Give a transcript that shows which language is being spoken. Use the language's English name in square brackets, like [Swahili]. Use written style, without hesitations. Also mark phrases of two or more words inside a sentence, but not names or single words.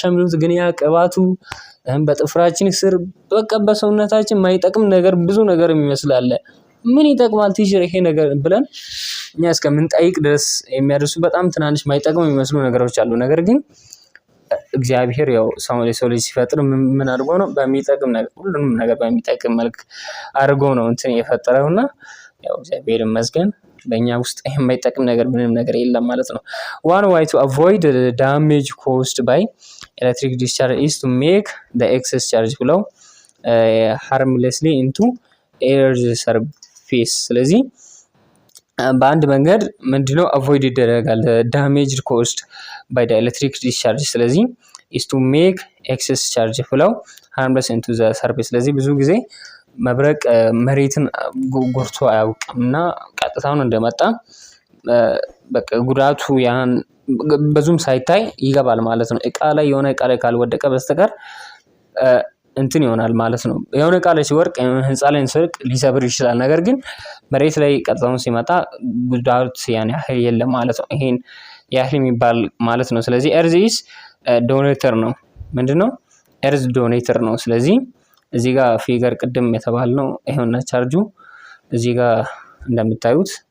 [Amharic] የሚሉት ግን ያ ቅባቱ በጥፍራችን ስር በቃ በሰውነታችን የማይጠቅም ነገር ብዙ ነገር የሚመስላል። ምን ይጠቅማል ቲቸር ይሄ ነገር ብለን እኛ እስከምንጠይቅ ድረስ የሚያደርሱ በጣም ትናንሽ የማይጠቅሙ የሚመስሉ ነገሮች አሉ። ነገር ግን እግዚአብሔር ያው ሰው ልጅ ሲፈጥር ምን አድርጎ ነው በሚጠቅም ነገር ሁሉንም ነገር በሚጠቅም መልክ አድርጎ ነው እንትን የፈጠረውና ያው እግዚአብሔር ይመስገን በእኛ ውስጥ የማይጠቅም ነገር ምንም ነገር የለም ማለት ነው። [English] one way to avoid the damage caused by electric discharge is to make the excess charge flow harmlessly into air's surface። [Amharic] ስለዚህ በአንድ መንገድ ምንድነው [English] avoid ይደረጋል damage caused by the electric discharge። ስለዚህ is to make excess charge flow harmless into the surface። [Amharic] ስለዚህ ብዙ ጊዜ መብረቅ መሬትን ጎርቶ አያውቅም እና ቀጥታውን እንደመጣ በቃ ጉዳቱ ያን ብዙም ሳይታይ ይገባል ማለት ነው። እቃ ላይ የሆነ እቃ ላይ ካልወደቀ በስተቀር እንትን ይሆናል ማለት ነው። የሆነ እቃ ላይ ሲወርቅ ህንፃ ላይ ሲወርቅ ሊሰብር ይችላል። ነገር ግን መሬት ላይ ቀጥታውን ሲመጣ ጉዳት ያን ያህል የለም ማለት ነው። ይሄን ያህል የሚባል ማለት ነው። ስለዚህ [English] earth is donator [Amharic] ነው። ምንድነው [English] earth donator [Amharic] ነው። ስለዚህ እዚህ ጋር ፊገር ቅድም የተባልነው ይሄውና ቻርጁ እዚህ ጋር እንደምታዩት